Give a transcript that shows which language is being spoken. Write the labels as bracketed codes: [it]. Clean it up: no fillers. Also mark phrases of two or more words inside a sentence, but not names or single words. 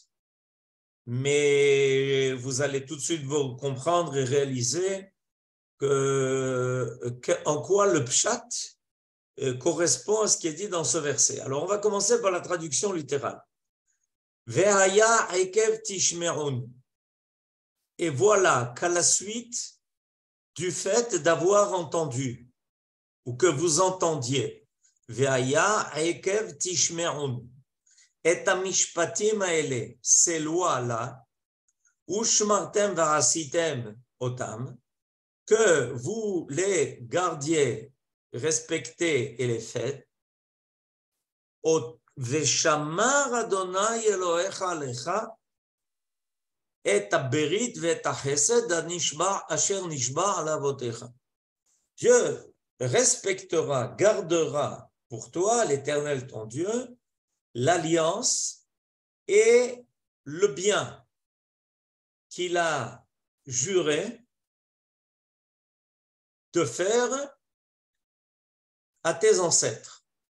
[fr] Mais vous allez tout de suite vous comprendre et réaliser en quoi le pshat correspond à ce qui est dit dans ce verset. Alors, on va commencer par la traduction littérale. [he] והיה עקב תשמעון. [fr] Et voilà qu'à la suite du fait d'avoir entendu, ou que vous entendiez, [he] והיה עקב תשמעון את המשפטים האלה, [fr] ces lois-là, [he] ושמרתם ועשיתם אותם, [fr] que vous les gardiez, respectez et les faites, [he] ושמר ה' אלהיך לך את הברית ואת החסד אשר נשבע לאבתיך. [fr] Dieu respectera, gardera pour toi, l'Éternel ton Dieu, l'alliance et le bien qu'il a juré de faire à tes ancêtres.